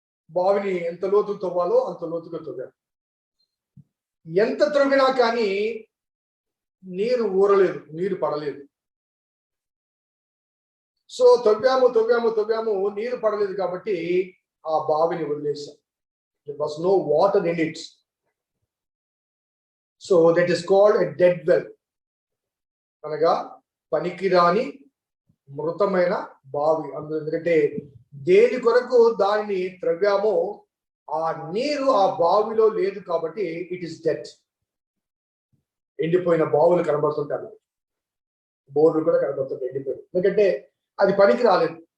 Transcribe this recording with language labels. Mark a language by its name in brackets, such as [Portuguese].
[Telugu] బావిని ఎంత లోతు తవ్వాలో అంత లోతుగా తవ్వాం. ఎంత త్రవ్వినా కానీ నీరు ఊరలేదు, నీరు పడలేదు. సో తవ్వాము, నీరు పడలేదు కాబట్టి ఆ బావిని వదిలేసాం. [English] There was no water in it. So that is called a dead well. [Telugu] అనగా పనికిరాని మృతమైన బావి. ఎందుకంటే దేని కొరకు దానిని త్రవ్వామో ఆ నీరు ఆ బావిలో లేదు కాబట్టి [English] It is dead. [Telugu] ఎండిపోయిన బావులు కనబడుతుంటాయి, బోర్లు కూడా కనబడుతుంటాయి ఎండిపోయి, ఎందుకంటే అది పనికి రాలేదు.